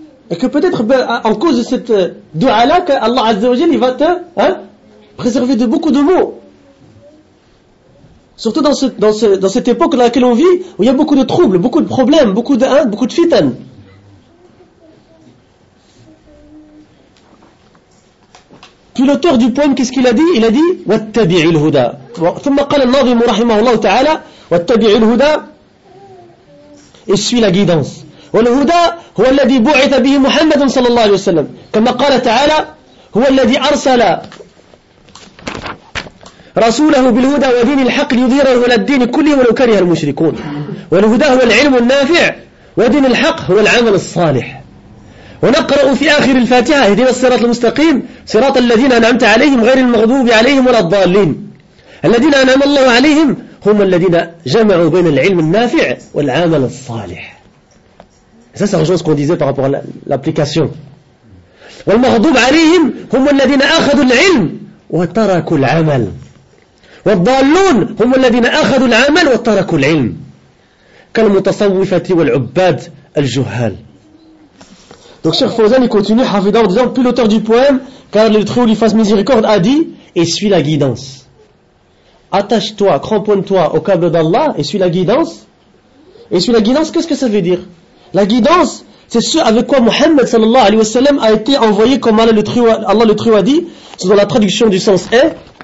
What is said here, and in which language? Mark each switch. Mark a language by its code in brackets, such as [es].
[fr] Et que peut-être, ben, en cause de cette dua-là, qu'Allah Azza wa Jalla, il va te, hein, préserver de beaucoup de maux. Surtout dans cette époque dans laquelle on vit, où il y a beaucoup de troubles, beaucoup de problèmes, beaucoup de, hein, beaucoup de fitanes. Puis l'auteur du poème, qu'est-ce qu'il a dit? Il a dit [ar] وَاتَّبِعِ الْهُدَى ثُمَّ قَالَ النَّظِمُ رَحِمَهُ اللَّهُ تَعَالَى وَاتَّبِعِ الْهُدَى [fr] et suit la guidance. [ar] وَالْهُدَى هُوَ الَّذِي بُعِثَ بِهِ مُحَمَّدٌ صَلَى اللَّهُ عَلَيْهِ وَسَلَّمُ كَمَا قَالَ تَعَالَى هُوَ الَّذِي أَرْسَلَ رسوله بالهدى ودين الحق ليظهره على الدين كله ولو كره المشركون والهدى هو العلم النافع ودين الحق هو العمل الصالح ونقرأ في آخر الفاتحة اهدنا الصراط المستقيم صراط الذين أنعمت عليهم غير المغضوب عليهم ولا الضالين الذين أنعم الله عليهم هم الذين جمعوا بين العلم النافع والعمل الصالح [fr] ça c'est quelque chose qu'on disait par rapport à l'application [ar] والمغضوب عليهم هم الذين أخذوا العلم وتركوا العمل والضالون هم الذين أخذوا العمل وتركوا العلم كالمتصوفة والعباد الجهال. [fr] Donc Cheikh Fawzan il continue Hafidah en disant, puis l'auteur du poème, car le très haut lui fasse miséricorde, a dit et suis la guidance. Attache-toi, cramponne-toi au câble d'Allah et suis la guidance. Et suis la guidance, qu'est-ce que ça veut dire? La guidance, c'est ce avec quoi Muhammad sallallahu alayhi wa sallam a été envoyé, comme Allah le très haut a dit, selon la traduction du sens est.